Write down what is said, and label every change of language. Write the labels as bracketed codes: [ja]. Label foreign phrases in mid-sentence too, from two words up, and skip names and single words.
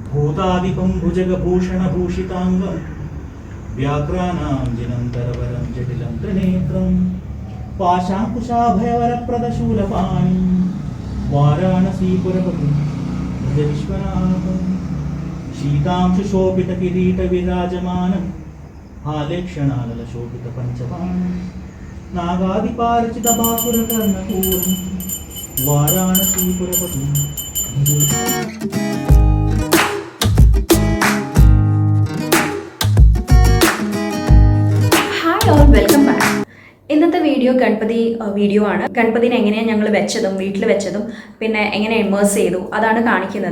[sa] भूतादिपं भुजगभूषणभूषिताङ्गं व्याघ्राणाञ्जनन्तरवरं जटिलं त्रिनेत्रं पाशाङ्कुशाभयवरप्रदशूलपाणिं वाराणसीपुरपतिं भज शीतांशुशोभितकिरीटविराजमानं हालेक्षणानलशोभितपञ्चपाणिं नागादिपारचितबासुरकर्णपूरं वाराणसीपुरपतिं [en] Welcome back. [ml] ഇന്നത്തെ വീഡിയോ ഗണപതി വീഡിയോ ആണ്. ഗണപതിനെ എങ്ങനെയാണ് ഞങ്ങൾ വെച്ചതും വീട്ടിൽ വെച്ചതും പിന്നെ എങ്ങനെ ഇമേഴ്സ് ചെയ്തു അതാണ് കാണിക്കുന്നത്.